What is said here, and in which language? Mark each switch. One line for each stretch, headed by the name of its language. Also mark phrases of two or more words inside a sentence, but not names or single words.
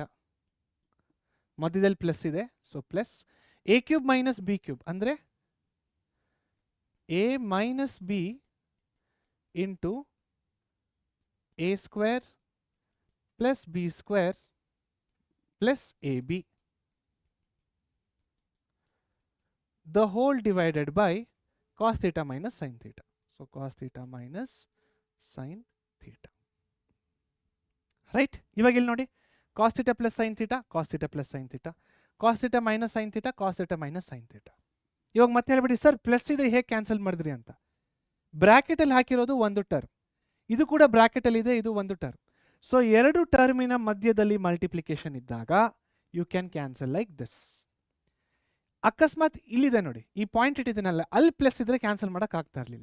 Kannada: ಮಧ್ಯದಲ್ಲಿ ಪ್ಲಸ್ ಇದೆ,
English: so plus a cube minus b cube ಅಂದರೆ a minus b into a square plus b square plus AB the whole divided by cos theta minus sin theta. So cos theta minus sin theta. Right?
Kannada: ಇವಾಗ ಇಲ್ಲಿ ನೋಡಿ,
English: cos theta plus sin theta, cos theta plus sin theta, cos theta minus sin theta, cos theta minus sin theta.
Kannada: ಇವಾಗ ಮತ್ತೆ ಹೇಳ್ಬಿಡಿ ಸರ್ ಪ್ಲಸ್ ಇದೆ ಹೇಗೆ ಕ್ಯಾನ್ಸಲ್ ಮಾಡಿದ್ರಿ ಅಂತ. ಬ್ರಾಕೆಟಲ್ಲಿ ಹಾಕಿರೋದು ಒಂದು ಟರ್ಮ್, ಇದು ಕೂಡ ಬ್ರಾಕೆಟಲ್ಲಿ ಇದೆ, ಇದು ಒಂದು ಟರ್ಮ್. ಸೊ ಎರಡು ಟರ್ಮಿನ ಮಧ್ಯದಲ್ಲಿ ಮಲ್ಟಿಪ್ಲಿಕೇಶನ್ ಇದ್ದಾಗ
English: you can cancel like this.
Kannada: ಅಕಸ್ಮಾತ್ ಇಲ್ಲಿದೆ ನೋಡಿ, ಈ ಪಾಯಿಂಟ್ ಇಟ್ಟಿದ್ದೀನಲ್ಲ, ಅಲ್ಲಿ ಪ್ಲಸ್ ಇದ್ರೆ ಕ್ಯಾನ್ಸಲ್ ಮಾಡೋಕ್ಕಾಗ್ತಾ ಇರಲಿಲ್ಲ.